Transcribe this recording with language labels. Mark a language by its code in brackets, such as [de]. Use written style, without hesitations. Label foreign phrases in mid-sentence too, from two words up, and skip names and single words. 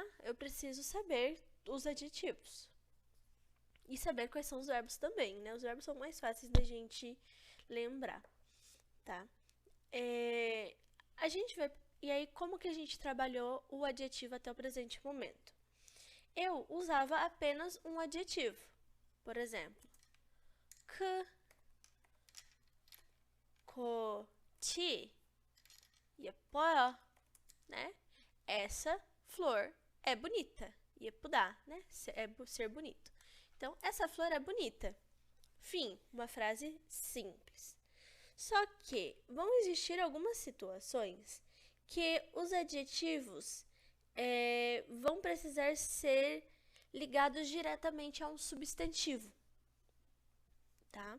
[pt] Eu preciso saber os adjetivos. E saber quais são os verbos também, né? Os verbos são mais fáceis da gente lembrar, tá? A gente vai... E aí, como que a gente trabalhou o adjetivo até o presente momento? Eu usava apenas um adjetivo. Por exemplo, [ko] 크, 꽃이 예뻐요, [pt] né? Essa flor é bonita. 예쁘다, né? É ser bonito. Então, essa flor é bonita. Fim, uma frase simples. Só que vão existir algumas situações que os adjetivos vão precisar ser ligados diretamente a um substantivo, tá?